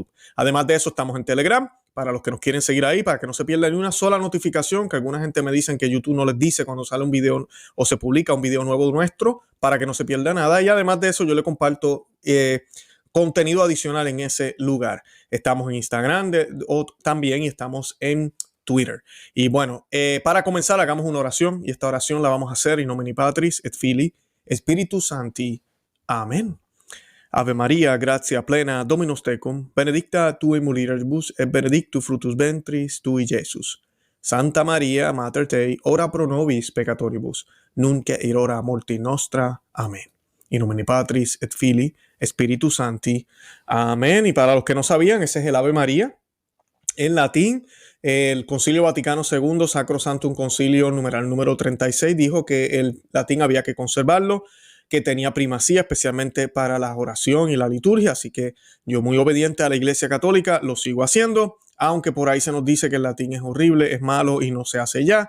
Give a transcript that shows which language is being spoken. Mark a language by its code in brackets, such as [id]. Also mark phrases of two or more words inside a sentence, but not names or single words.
[es] Además de eso, estamos en Telegram. Para los que nos quieren seguir ahí, para que no se pierda ni una sola notificación, que alguna gente me dicen que YouTube no les dice cuando sale un video o se publica un video nuevo nuestro, para que no se pierda nada. Y además de eso, yo le comparto contenido adicional en ese lugar. Estamos en Instagram también y estamos en Twitter. Y bueno, para comenzar, hagamos una oración y esta oración la vamos a hacer [la] in nomine Patris et Filii Spiritus Sancti. [es] Amén. [la] Ave Maria, gratia plena, Dominus tecum, benedicta tu in mulieribus et benedictus fructus ventris tui, Iesus. Santa Maria, Mater Dei, ora pro nobis peccatoribus, nunc et in hora mortis nostra. [es] Amén. [la] In nomine Patris et Filii Spiritus Sancti. [es] Amén. Y para los que no sabían, ese es el Ave María. En latín, el Concilio Vaticano II, Sacro Sanctum Concilio numeral número 36, dijo que el latín había que conservarlo, que tenía primacía, especialmente para la oración y la liturgia. Así que yo, muy obediente a la Iglesia Católica, lo sigo haciendo, aunque por ahí se nos dice que el latín es horrible, es malo y no se hace ya.